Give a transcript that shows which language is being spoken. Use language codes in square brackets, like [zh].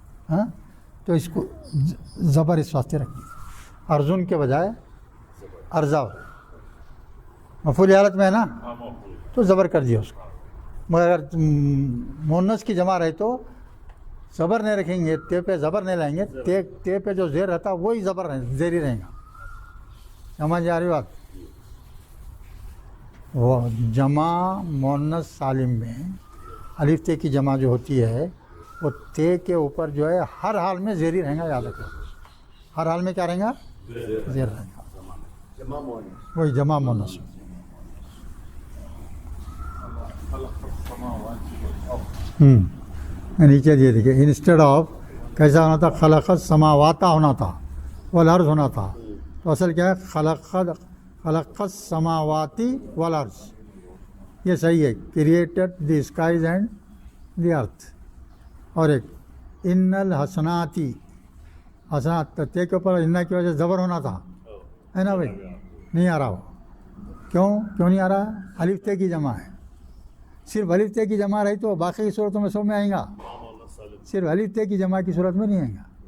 [ur] ہاں تو اس کو زبر اس واسطے رکھیں. ارزن کے بجائے ارزا مفعول حالت میں ہے نا تو زبر کر دیا اس کو. مگر اگر مونس کی جمع رہے تو زبر نہیں رکھیں گے، تے پہ زبر نہیں لائیں گے. تے پہ جو زیر رہتا وہی زبر زیری رہے گا. سمجھ آ رہی بات؟ وہ جمع مونس سالم میں الف تے کی جمع جو ہوتی ہے وہ تے کے اوپر جو ہے ہر حال میں زیری رہیں گا. یاد رکھو ہر حال میں کیا رہیں گا؟ زیر رہیں گا. وہی جمع مونس. نیچے دیا دیکھیے انسٹیڈ آف کیسا ہونا تھا؟ خلق السماوات ہونا تھا، والارض ہونا تھا. تو اصل کیا ہے؟ [ar] خلق السماوات والارض. [ur] یہ صحیح ہے. [en] Created the skies and the earth. [ur] اور ایک ان الحسناتی، حسنات تے کے اوپر ان کی وجہ سے زبر ہونا تھا ہے نا بھائی؟ نہیں آ رہا ہو. کیوں نہیں آ رہا؟ الف تے کی جمع ہے. صرف الف تے کی جمع رہی تو باقی صورتوں میں سب میں آئیں گا، صرف الف تے کی جمع کی صورت میں نہیں آئیں گا.